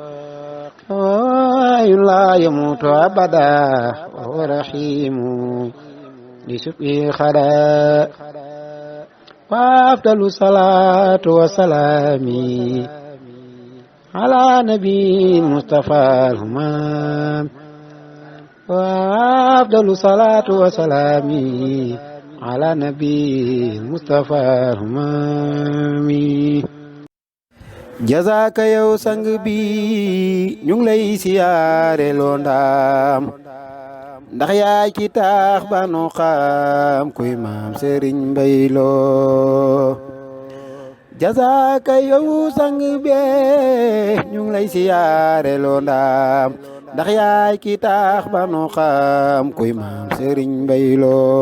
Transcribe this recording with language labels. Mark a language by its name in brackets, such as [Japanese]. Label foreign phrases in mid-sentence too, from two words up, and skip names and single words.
[Arabic] لا يموت أبدا وهو رحيم لشبه خدا وأفضل الصلاة والسلام على نبي المصطفى الهمام وأفضل الصلاة والسلام على نبي المصطفى الهمام [Wolof] jazaaka yow sang bi ñu ngi lay siyaare loo ndaam ndax yaay ki taax ba nu xam kuy maam Sëriñ Mbay Lo jazaaka yow sang bi ñu ngi lay siyaare loo ndaam ndax yaay ki taax ba nu xam kuy maam Sëriñ Mbay Lo